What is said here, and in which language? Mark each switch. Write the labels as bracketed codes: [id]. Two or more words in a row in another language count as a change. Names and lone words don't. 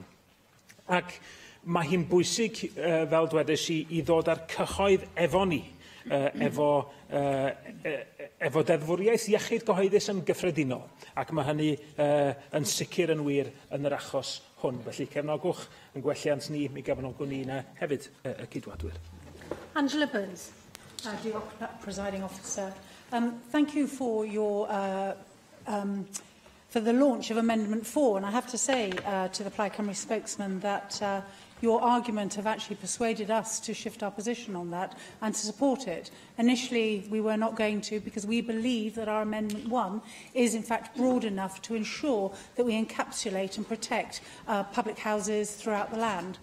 [cy] Ac mae hi'n bwysig, fel dwedais i ddod ar cyhoedd efo ni, efo deddfwriaeth iechyd gyhoeddus yn gyffredinol, ac mae hynny yn sicr yn wir yn yr achos hwn. Felly cefnogwch yn gwelliant ni, mi gefnogwn ni yna hefyd y cydwadwyr. Angela Burns. Diolch, [en] Presiding Officer. Thank you for your for the launch of Amendment 4, and I have to say to the Plaid Cymru spokesman that your argument have actually persuaded us to shift our position on that and to support it. Initially, we were not going to, because we believe that our Amendment 1 is in fact broad enough to ensure that we encapsulate and protect public houses throughout the land.